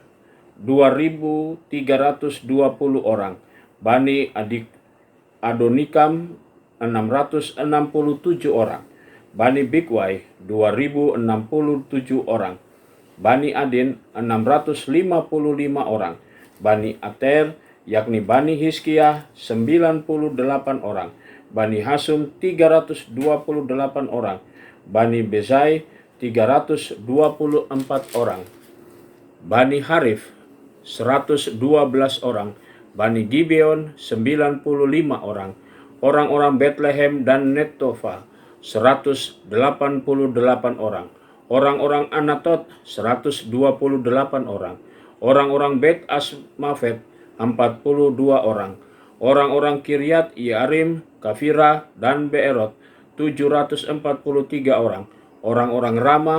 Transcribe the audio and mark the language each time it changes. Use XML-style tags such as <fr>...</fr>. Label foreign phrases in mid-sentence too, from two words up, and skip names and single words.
<id>2.320 orang, Bani Adonikam 667 orang, Bani Bikwai 2.067 orang, Bani Adin 655 orang, Bani Ater yakni Bani Hizkiah 98 orang, Bani Hasum 328 orang, Bani Bezai 324 orang, Bani Harif 112 orang, Bani Gibeon 95 orang, orang-orang Bethlehem dan Netofa 188 orang, orang-orang Anatot 128 orang, orang-orang Bet Asmafet 42 orang, orang-orang Kiryat Yarim, Kafira, dan Beerot 743 orang, orang-orang Rama</id>